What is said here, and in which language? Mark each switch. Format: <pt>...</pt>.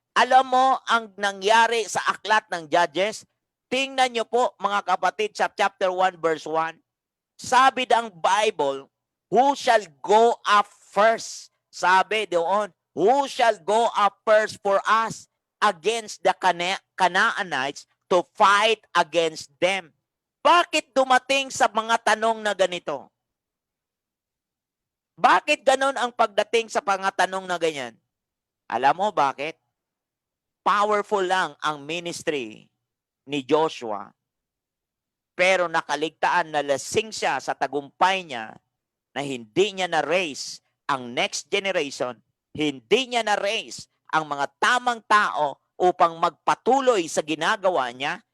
<tl>Alam mo ang nangyari sa aklat ng Judges? Tingnan nyo po mga kapatid sa chapter 1 verse 1. Sabi ng</tl> <en>Bible, who shall go up first?</en> <tl>Sabi doon,</tl> <en>who shall go up first for us against the Canaanites to fight against them?</en> <tl>Bakit dumating sa mga tanong na ganito? Bakit ganon ang pagdating sa mga tanong na ganyan? Alam mo bakit? Powerful lang ang ministry ni Joshua. Pero nakaligtaan na lasing siya sa tagumpay niya na hindi niya na-raise ang</tl> <en>next generation,</en> <tl>hindi niya na-raise ang mga tamang tao upang magpatuloy sa ginagawa niya.</tl>